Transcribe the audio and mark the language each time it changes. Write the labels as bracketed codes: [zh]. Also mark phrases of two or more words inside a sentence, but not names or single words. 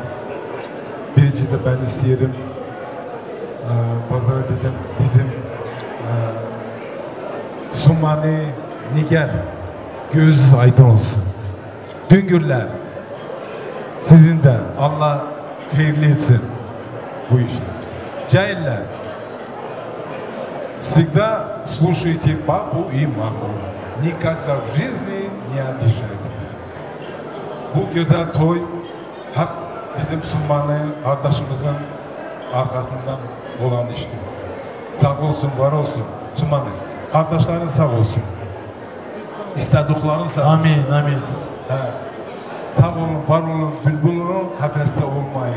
[tr] Birinci de ben isteyelim, pazara dedim bizim Sumani, Niger, göz aydın olsun. Düngürler, sizin de Allah hayırlı etsin bu işi. Cahiller, [ru] всегда слушайте папу и маму. Никогда в жизни не обижайте их. [tr] Bu güzel toy hep bizim Sumani kardeşimizin arkasından olan işti. Sağ olsun, var olsun. Sumani, kardeşlerin sağ olsun. İstediklerin sağ olsun. Amin, amin. Sağ olun, var olun, bülbülün hafeste olmayın.